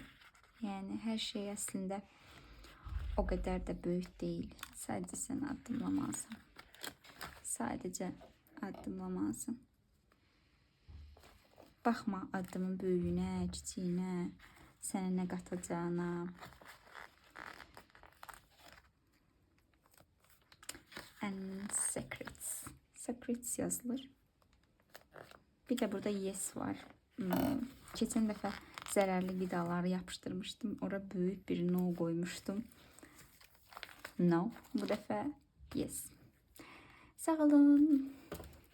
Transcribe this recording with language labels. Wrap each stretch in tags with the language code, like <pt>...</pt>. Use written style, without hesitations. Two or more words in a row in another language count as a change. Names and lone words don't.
<az>Yəni, hər şey əslində o qədər də böyük deyil. Sadəcə sən addımlamalısın. Sadəcə addımlamalısın. Baxma addımın böyüyünə, kiçiyinə, sənə nə qatacağına.</az> <en>And secrets.</en> <az>Secrets yazılır. Bir de burada yes var. Keçən dəfə zərərli qidaları yapışdırmışdım. Ora böyük bir no qoymuşdum. No. Bu dəfə yes. Sağ olun.</az>